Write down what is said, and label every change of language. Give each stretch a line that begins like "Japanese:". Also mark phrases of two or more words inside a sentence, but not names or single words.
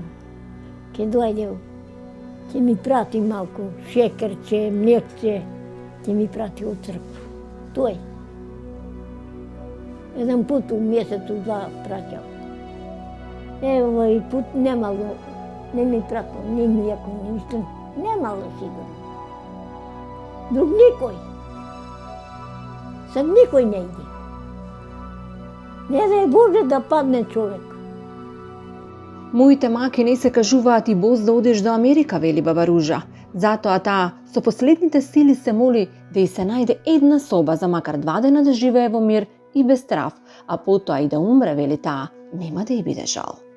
Macedonian: Ке дојде, ке ми прати малку шекерче, млекче, ке ми прати од цркву. Тој. Еден пут у месецу два праќал. Овој пут немало, не ми пратил ни млеко, ни ништо. Немало сигурно. Друг никој. Sad nikoj ne ide. Не дај Боже да падне човек. Моите маки не се кажуваат и боз да одеш до Америка, вели баба Ружа. Затоа таа со последните сили се моли да и се најде една соба за макар 2 дена да живее во мир и без страв, а потоа и да умре, вели таа, нема да ја биде жал.